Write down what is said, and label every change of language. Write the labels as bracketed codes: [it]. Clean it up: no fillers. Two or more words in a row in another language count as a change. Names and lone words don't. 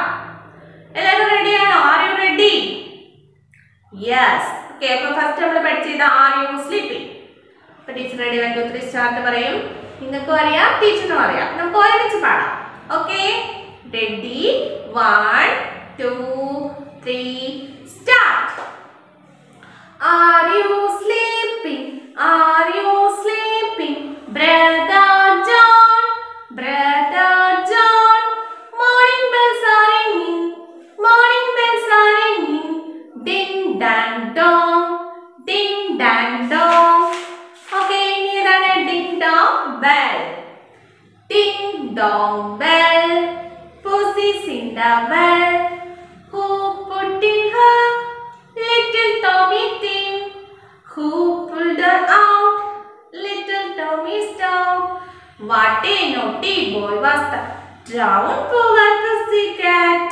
[ml] എല്ലാവരും റെഡിയാണോ? [en] Are you ready? Yes. Okay. [ml] അപ്പൊ ഫസ്റ്റ് നമ്മൾ പഠിച്ചത് [en] are you sleeping. [ml] അപ്പൊ [en] teacher ready 1 2 3 start [ml] പറയും. നിങ്ങൾക്കും അറിയാം, ടീച്ചറിനും അറിയാം. നമുക്ക് ഒരുമിച്ച് പാടാം. [en] Okay. Ready? 1 2, 3, start. Are you sleeping? Are you sleeping? Brother John, Brother John. Morning bells are ringing, morning bells are ringing. Ding dang dong, ding dang dong. Okay, here are ding dong bell. Ding dong bell, pussy's in the well. Who put in her little Tommy Tim? Who pulled her out? Little Tommy's dog. What a naughty boy was the brown poor pussycat.